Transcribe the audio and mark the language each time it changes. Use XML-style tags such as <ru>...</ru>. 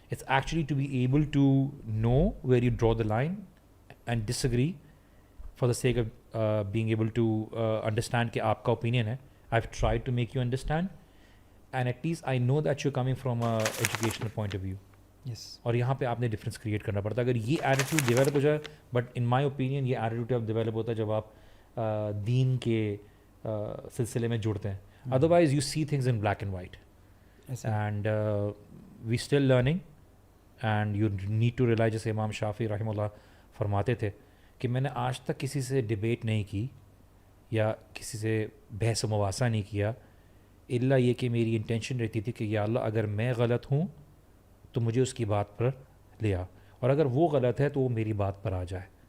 <en>It's actually to be able to know where you draw the line and disagree for the sake of being able to understand</en> <ur>کہ آپ کا</ur> <en>opinion ہے. I've tried to make you understand and at least I know that you're coming from a educational point of view. Yes.</en> <ur>اور یہاں پہ آپ نے difference create کرنا پڑتا ہے. اگر یہ ایٹیٹیوڈ ڈیولپ ہو جائے,</ur> <en>but in my opinion</en> <ur>یہ ایٹیٹیوڈ اب ڈیولپ ہوتا ہے جب آپ دین کے سلسلے میں جڑتے ہیں.</ur> <en>Otherwise, you see things in black and white. And we still learning. And you need to realize,</en> <ur>جیسے امام شافعی رحمہ اللہ فرماتے تھے کہ میں نے آج تک کسی سے ڈیبیٹ نہیں کی یا کسی سے بحث و مباحثہ نہیں کیا, الا یہ کہ میری انٹینشن رہتی تھی کہ یا اللہ اگر میں غلط ہوں تو مجھے اس کی بات پر لیا, اور اگر وہ غلط ہے تو وہ میری بات پر آ جائے.</ur>